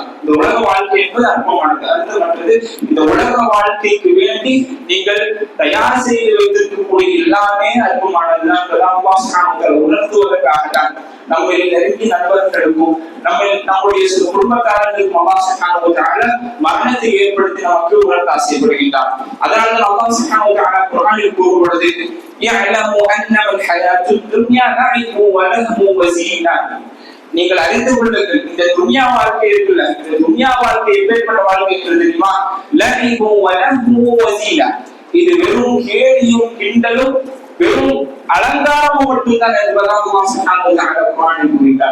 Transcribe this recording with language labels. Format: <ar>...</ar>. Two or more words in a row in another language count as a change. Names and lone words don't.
<ta>இந்த உலக வாழ்க்கை என்பது அற்பமானது, அர்த்தமற்றது. இந்த உலக வாழ்க்கைக்கு வேண்டி நீங்கள் தயார் செய்து வைத்திருக்கக்கூடிய எல்லாமே அற்பமானதுதான் என்பதை</ta> <ar>الله سبحانه وتعالى</ar> <ta>உணர்த்துவதற்காக தான் நம்மை நெருங்கி நண்பர்களுக்கும் நம்முடைய குடும்பக்காரர்களுக்கும்</ta> <ar>الله سبحانه وتعالى</ar> <ta>மரணத்தை ஏற்படுத்தி நமக்கு உணர்த்த ஆசைப்படுகின்றார். அதனால</ta> <ar>الله سبحانه وتعالى</ar> <ta>குர்ஆனில் கூறும் பொழுது</ta> <ar>يعلموا أنما الحياة الدنيا لعب ولهو وزينة,</ar> <ta>நீங்கள் அறிந்து கொள்ளுங்கள், இந்த துன்யா வாழ்க்கை இருக்குல்ல, இந்த துன்யா வாழ்க்கை எப்பேற்பட்ட வாழ்க்கை இருக்கிறது தெரியுமா?</ta> <ar>لعب ولهو وزينة,</ar> <ta>இது வெறும் கேலியும் கிண்டலும் வெறும் அலங்காரமும் மட்டும்தான் என்பதாக</ta> <ar>الله سبحانه وتعالى</ar> <ta>குர்ஆனில் கூறுகிறார்.</ta>